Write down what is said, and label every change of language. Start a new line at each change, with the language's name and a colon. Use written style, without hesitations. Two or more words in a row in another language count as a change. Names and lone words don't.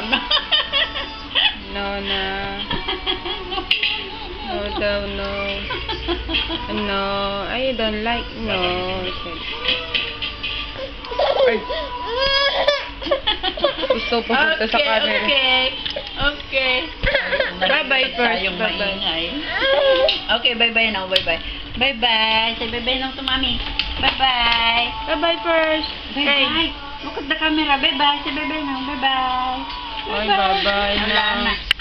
English: No daw, no. No, I don't like no.
Filipino: Ay, gusto pupunta sa camera.
English: Okay. Bye-bye first,
Filipino: Tayong
English: bye-bye. maingay. Okay, bye-bye now, bye-bye. Bye-bye. Say bye-bye now to mommy. Bye-bye. Bye-bye first. Bye-bye. Look at the camera. Bye-bye. Say bye-bye now. Bye-bye. Bye-bye
Filipino: Wala na. na.